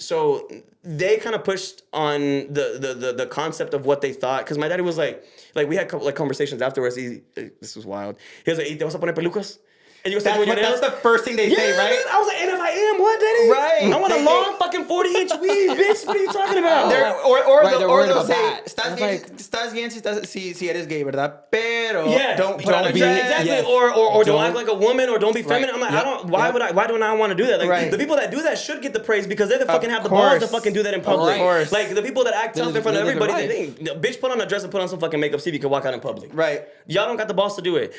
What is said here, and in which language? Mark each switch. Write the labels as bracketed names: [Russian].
[English] So they kind of pushed on the concept of what they thought, because my daddy was like we had like conversations afterwards. This was wild. He was like, [Spanish] ¿Y te vas a poner pelucas? [English] And you was like, That's the first thing they say, right? I was like, and if I am, what, Daddy? Right. I want a long fucking 40-inch weave, bitch. What are you talking about? Or they'll say, that. [Spanish] estás bien si eres gay, ¿verdad? [English] Pero don't be exactly. Yes. Or don't act like a woman, or don't be feminine. I'm like, why don't I want to do that? Like, the people that do that should get the praise because they fucking have the balls to fucking do that in public. Of course. Like, the people that act tough in front of everybody, they think, bitch, put on a dress and put on some fucking makeup, see if you can walk out in public. Right. Y'all don't got the balls to do it.